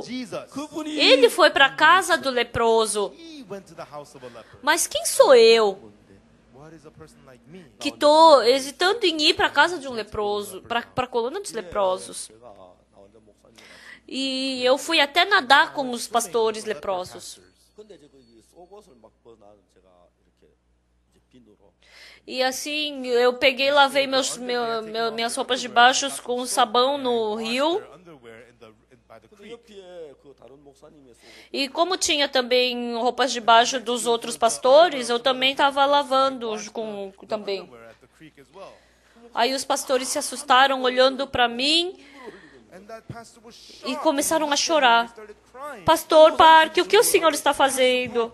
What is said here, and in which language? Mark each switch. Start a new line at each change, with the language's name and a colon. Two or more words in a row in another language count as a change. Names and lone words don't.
Korean: 그분이
Portuguese: Ele foi para a casa do leproso. Mas quem sou eu que estou hesitando em ir para a casa de um leproso, para a colônia dos leprosos?
Korean: 제가 나환자 목사님
Portuguese: E eu fui até nadar com os pastores leprosos.
Korean: 근데 이제 그 속옷을 막 벗어나는 제가 이렇게 이제 비누로
Portuguese: E assim, eu peguei e lavei minhas roupas de baixo com sabão no rio.
Korean: 그 옆에 그 다른 목사님의 속옷
Portuguese: E como tinha também roupas de baixo dos outros pastores, eu também estava lavando também. Aí os pastores se assustaram olhando para mim e começaram a chorar. Pastor Park, o que o senhor está fazendo?